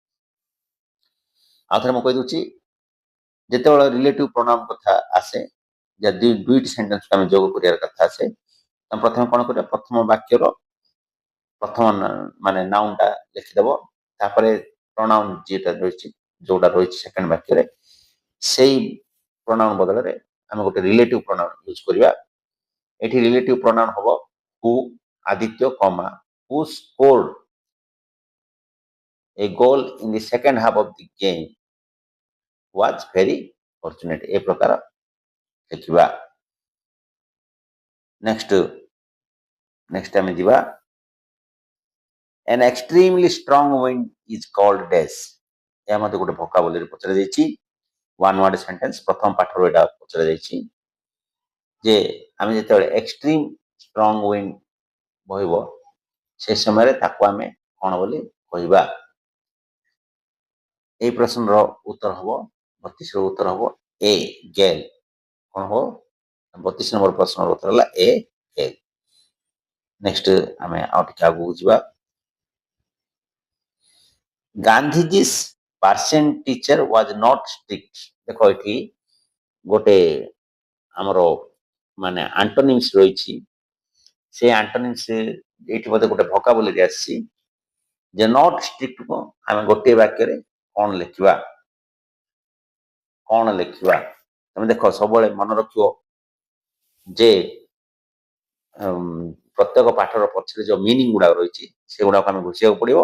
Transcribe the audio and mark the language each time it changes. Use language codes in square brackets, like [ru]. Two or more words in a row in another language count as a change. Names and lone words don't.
[or] ଆଉ ଥରେ ମୁଁ କହିଦଉଛି ଯେତେବେଳେ [en] relative pronoun [or] କଥା ଆସେ ଦୁଇଟି ସେଣ୍ଟେନ୍ସ ଆମେ ଯୋଗ କରିବାର କଥା ଆସେ ତମେ ପ୍ରଥମେ କଣ କରିବ ପ୍ରଥମ ବାକ୍ୟର ପ୍ରଥମ ମାନେ ନାଉନଟା ଲେଖିଦେବ ତାପରେ ପ୍ରୋନାଉନ ଯୋଉଟା ରହିଛି ସେକେଣ୍ଡ ବାକ୍ୟରେ ସେଇ ପ୍ରୋନାଉନ ବଦଳରେ ଆମେ ଗୋଟେ [en] relative pronoun use [or] କରିବା। ଏଠି [en] relative pronoun [or] ହବ ହୁ ଆଦିତ୍ୟ କମା [en] who scored a goal in the second half of the game was very fortunate [or] ଏ ପ୍ରକାର ଲେଖିବା। [en] ନେକ୍ସଟ [or] ଆମେ ଯିବା [en] an extremely strong wind is called dash। [or] ଏହା ମଧ୍ୟ ଗୋଟେ ଭୋକାବୁଲାରୀ ପଚରା ଯାଇଛି। [en] one word sentence [or] ପ୍ରଥମ ପାଠରୁ ଏଇଟା ପଚରା ଯାଇଛି ଯେ ଆମେ ଯେତେବେଳେ [en] extreme strong wind [or] ବହିବ ସେ ସମୟରେ ତାକୁ ଆମେ କଣ ବୋଲି କହିବା। এই ପ୍ରଶ୍ନର ଉତ୍ତର ହବ 32ର ଉତ୍ତର ହବ [en] a gale. [or] କଣ ହବ 32 ନମ୍ବର ପ୍ରଶ୍ନର ଉତ୍ତର ହେଲା [en] a gale. [or] ନେକ୍ସଟ ଆମେ ଆଉ ଟିକେ ଆଗକୁ ଯିବା। [en] ଗାନ୍ଧିଜି's percent teacher was not strict। [or] ଦେଖ ଏଠି ଗୋଟେ ଆମର ମାନେ ଆଣ୍ଟୋନିମ୍ସ ରହିଛି। ସେ ଆଣ୍ଟୋନିମ୍ସ ଏଇଠି ବୋଧେ ଗୋଟେ ଭୋକାବୁଲାରୀ ଆସିଛି ଯେ [en] not strict [or] କୁ ଆମେ ଗୋଟିଏ ବାକ୍ୟରେ କଣ ଲେଖିବା ତମେ ଦେଖ ସବୁବେଳେ ମନେ ରଖିବ ଯେ ପ୍ରତ୍ୟେକ ପାଠର ପଛରେ ଯୋଉ ମିନିଂ ଗୁଡାକ ରହିଛି ସେଗୁଡାକ ଆମେ ଘୋଷିବାକୁ ପଡିବ।